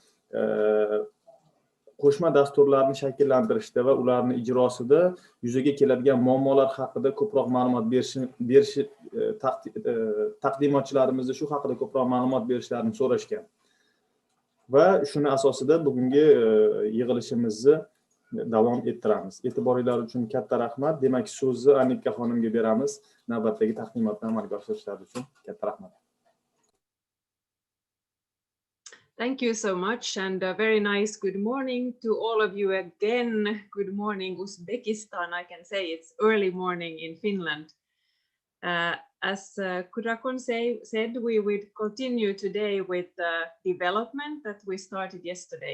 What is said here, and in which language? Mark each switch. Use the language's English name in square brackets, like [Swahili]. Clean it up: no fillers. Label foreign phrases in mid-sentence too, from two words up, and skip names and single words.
[Uzbek] qo'shma dasturlarni shakllantirishda va ularni ijrosida yuzaga keladigan muammolar haqida ko'proq ma'lumot berish taqdimotchilarimizni shu haqida ko'proq ma'lumot berishlarini so'rashgan. Va shuni asosida bugungi yig'ilishimizni davom ettiramiz. E'tiboringlar uchun katta rahmat. Demak, so'zni Annika xonimga beramiz. Navbatdagi taqdimotni amalga oshirishlari uchun katta rahmat. [English] Thank you so much, and a very nice good morning to all of you again. Good morning, Uzbekistan. I can say it's early morning in Finland. As Kurakon said, we will continue today with the development that we started yesterday.